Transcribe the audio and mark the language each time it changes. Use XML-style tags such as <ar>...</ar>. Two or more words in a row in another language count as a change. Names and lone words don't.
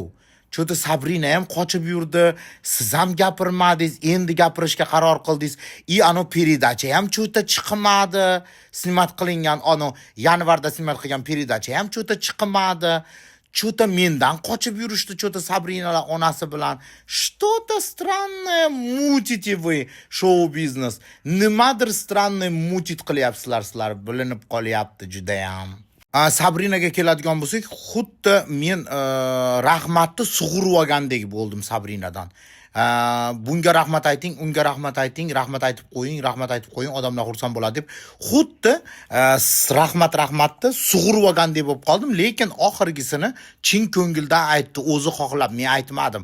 <uz>Chunki Sabrina ham qochib yurdi, siz ham gapirmadingiz, endi gapirishga qaror qildingiz. Ano передача ham cho'ta chiqmadi. Snimat qilingan, yanvarda snimat qilgan передача ham cho'ta chiqmadi. Cho'ta mendan qochib yurishdi, cho'ta Sabrinalar onasi bilan.</uz> <ru>Что-то странное мутите вы, шоу-biznes.</ru> <uz>Nimadir</uz> <ru>странный мутит</ru> <uz>qilyapsizlar, sizlar bilinib qolyapti juda ham. Sabrinaga keladigan bo'lsak, xuddi men rahmatni sug'urib olgandek bo'ldim Sabrinadan. Bunga rahmat ayting, unga rahmat ayting, rahmat aytib qo'ying, odamlar xursand bo'ladi deb xuddi rahmatni sug'urib olgandek bo'lib qoldim, lekin oxirgisini chin ko'ngildan aytdi, o'zi xohlab, men aytmadim.</uz>